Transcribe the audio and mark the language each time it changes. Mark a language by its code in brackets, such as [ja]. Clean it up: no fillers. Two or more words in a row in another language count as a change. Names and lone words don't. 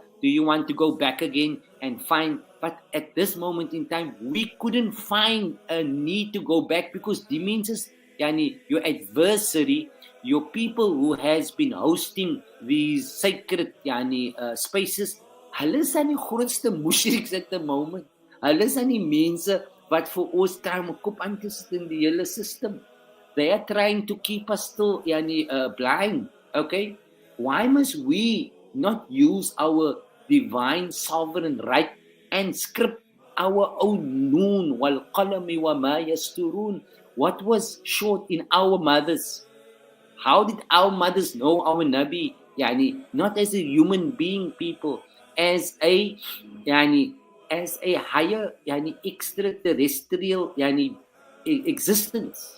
[en] Do you want to go back again and find? But at this moment in time, we couldn't find a need to go back because the means is, yani, your adversary, your people who has been hosting these sacred yani, spaces, [af] hulle is aan die grootste mushriks [en] at the moment. [af] Hulle is aan die mense wat vir ons try om 'n kop aan te sit in die hele system. [en] They are trying to keep us still yani, blind. Okay? Why must we not use our divine sovereign right and script our own [ar] ن والقلم وما يسطرون? [en] What was short in our mothers? How did our mothers know our Nabi? Yani, not as a human being, people, as a higher yani, extraterrestrial yani, existence.